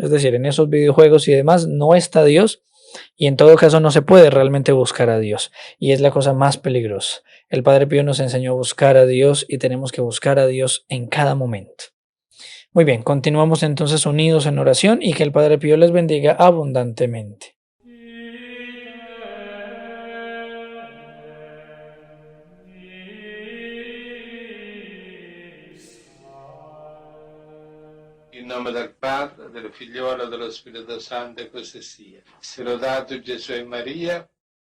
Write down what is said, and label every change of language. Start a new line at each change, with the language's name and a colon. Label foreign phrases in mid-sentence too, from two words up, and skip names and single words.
Spanish: Es decir, en esos videojuegos y demás no está Dios y en todo caso no se puede realmente buscar a Dios y es la cosa más peligrosa. El Padre Pío nos enseñó a buscar a Dios y tenemos que buscar a Dios en cada momento. Muy bien, continuamos entonces unidos en oración y que el Padre Pío les bendiga abundantemente.
Italian: In nome del Padre, del Figliolo e dello Spirito Santo, e così sia. Sia lodato Gesù e Maria.